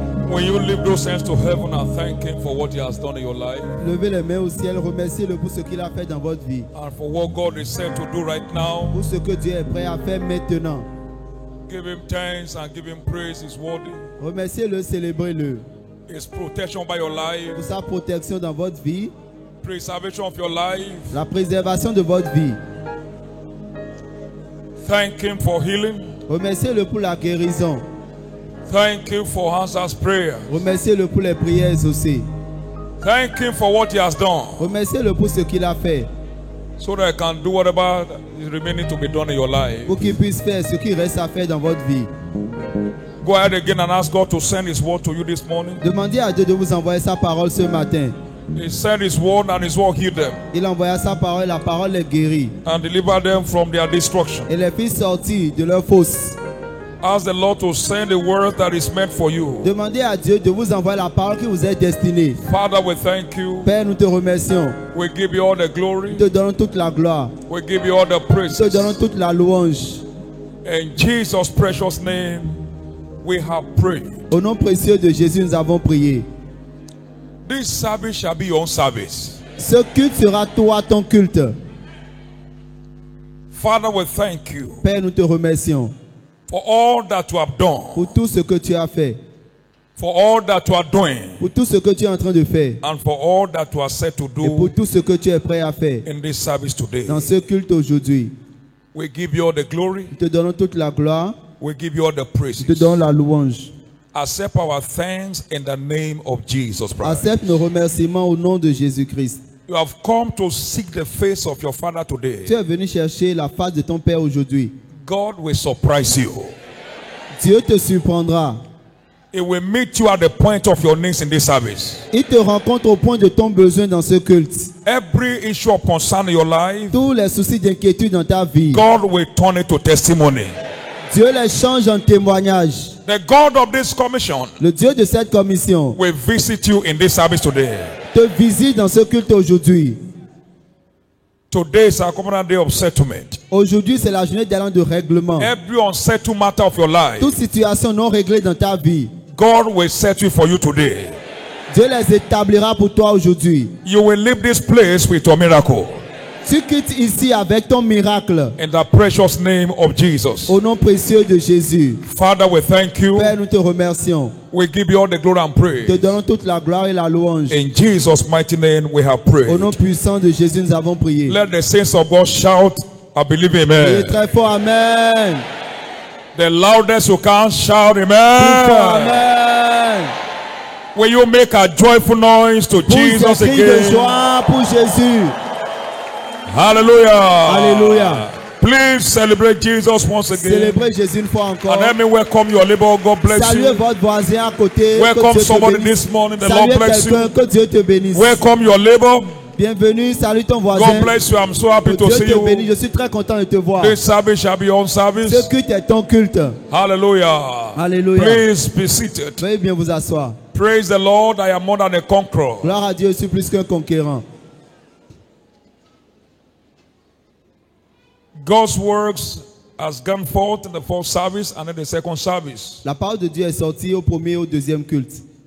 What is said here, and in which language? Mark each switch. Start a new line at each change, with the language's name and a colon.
English: When you lift those hands to heaven and thank Him for what He has done in your life
French: Levez les mains au ciel, remerciez-le pour ce qu'il a fait dans votre vie,
English: and for what God is said to do right now,
French: pour ce que Dieu est prêt à faire maintenant.
English: give Him thanks and give Him praise. He's worthy.
French: Remerciez-le, célébrez-le
English: His protection by your life,
French: pour sa protection dans votre vie,
English: preservation of your life.
French: la préservation de votre vie.
English: Thank Him for healing.
French: Remerciez-le pour la guérison.
English: Thank Him for answers prayer.
French: Remerciez-le pour les prières exaucées.
English: Thank Him for what He has done,
French: Remerciez-le pour ce qu'il a fait,
English: so that He can do whatever is remaining to be done in your life.
French: pour qu'il puisse faire ce qui reste à faire dans votre vie.
English: Go ahead again and ask God to send His word to you this morning.
French: Demandez à Dieu de vous envoyer sa parole ce matin.
English: He sent His word and His word healed them
French: Il envoya sa parole, la parole les guérit
English: and delivered them from their destruction.
French: et les fit sortir de leur fosse.
English: Ask the Lord to send the word that is meant for you.
French: Demandez à Dieu de vous envoyer la parole qui vous est destinée.
English: Father, we thank you.
French: Père, nous te remercions.
English: We give you all the glory.
French: Nous te donnons toute la gloire.
English: We give you all the praise.
French: Nous te donnons toute la louange.
English: In Jesus' precious name, we have prayed.
French: Au nom précieux de Jésus, nous avons prié.
English: This service shall be your service.
French: Ce culte sera toi, ton culte.
English: Father, we thank you
French: Père, nous te remercions
English: for all that you have done,
French: pour tout ce que tu as fait,
English: for all that you are doing,
French: pour tout ce que tu es en train de faire
English: and for all that you are set to
French: et pour tout ce que tu es prêt à faire
English: in this service today.
French: dans ce culte aujourd'hui.
English: We give you all the glory.
French: Nous te donnons toute la gloire,
English: We give you all the
French: nous te
English: praises.
French: donnons la louange.
English: Accept our thanks in the name of Jesus Christ.
French: Accepte nos remerciements au nom de Jésus-Christ.
English: You have come to seek the face of your Father
French: Tu
English: today.
French: es venu chercher la face de ton Père aujourd'hui.
English: God will surprise you.
French: Dieu te surprendra.
English: It will meet you at the point of your needs in this service.
French: Il te rencontre au point de ton besoin dans ce culte.
English: Every issue of concern in your life,
French: Tous les soucis d'inquiétude dans ta vie,
English: God will turn it to testimony.
French: Dieu les change en témoignage.
English: The God of this commission
French: Le Dieu de cette commission
English: will visit you in this service today.
French: te visite dans ce culte aujourd'hui.
English: Today is a covenant day of settlement.
French: Aujourd'hui, c'est la journée d'allant de règlement.
English: Every unsettled matter of your life,
French: Toute situation non réglée dans ta vie,
English: God will settle for you today.
French: Dieu les établira pour toi aujourd'hui.
English: You will leave this place with your miracle.
French: Tu quittes ici avec ton miracle.
English: In the precious name of Jesus.
French: Au nom précieux de Jésus.
English: Father, we thank you.
French: Père, nous te remercions.
English: We give you all the glory and
French: Te
English: praise.
French: donnons toute la gloire et la louange.
English: In Jesus' mighty name we have
French: Au
English: prayed.
French: nom puissant de Jésus, nous avons prié.
English: Let the saints of God shout, I believe
French: Et
English: amen.
French: très fort, Amen.
English: The loudest you can shout
French: Plus fort,
English: amen.
French: Amen.
English: Will you make a joyful noise to
French: Pousse
English: Jesus
French: des cris de
English: again?
French: joie pour Jésus.
English: Hallelujah.
French: Alléluia.
English: Please celebrate Jesus once again.
French: Célébrez Jésus une fois encore.
English: And let me welcome your neighbor. God bless
French: Saluez
English: you.
French: votre voisin à côté.
English: Welcome
French: Que Dieu te
English: somebody
French: bénisse.
English: this morning. The
French: Saluez
English: Lord bless
French: quelqu'un.
English: you.
French: Que Dieu te bénisse.
English: Welcome your neighbor.
French: Bienvenue. Salue ton voisin.
English: God bless you. I'm so happy
French: Que
English: to
French: Dieu
English: see
French: te bénisse.
English: you.
French: Je suis très content de te voir.
English: This service shall be on service.
French: Ce culte est ton culte.
English: Hallelujah.
French: Alléluia.
English: Please be seated.
French: Veuillez bien vous asseoir.
English: Praise the Lord. I am more than a conqueror.
French: Gloire à Dieu, je suis plus qu'un conquérant.
English: God's works has gone forth in the first service and in the second service.
French: La parole de Dieu est sortie au premier et au deuxième culte.